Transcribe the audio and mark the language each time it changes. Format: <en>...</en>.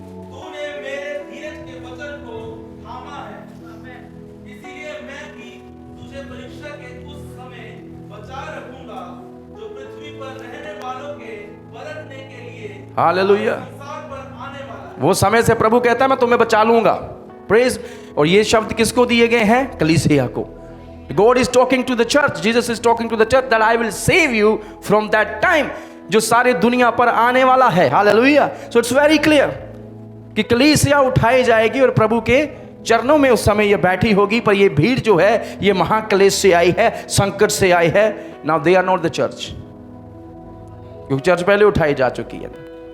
<hi>तूने मेरे धीरज के वचन को थामा है, इसीलिए मैं भी तुझे परीक्षा के उस समय बचा रखूंगा जो पृथ्वी पर रहने वालों के परखने के लिए हालेलुया संसार पर आने वाला है। वो समय से प्रभु कहता है मैं तुम्हें बचा लूंगा। प्रेज। और ये शब्द किसको दिए गए हैं? कलीसिया को।</hi> <en>God is talking to the church. Jesus is talking to the church that I will save you from that time,</en> <hi>जो सारी दुनिया पर आने वाला है। Hallelujah.</hi> <en>So it's very clear</en> <hi>कि कलीसिया उठाई जाएगी और प्रभु के चरणों में उस समय ये बैठी होगी। पर ये भीड़ जो है ये महाक्लेश से आई है, संकट से आई है।</hi> <en>Now they are not the church,</en> <hi>क्योंकि चर्च पहले उठाई जा चुकी है।</hi>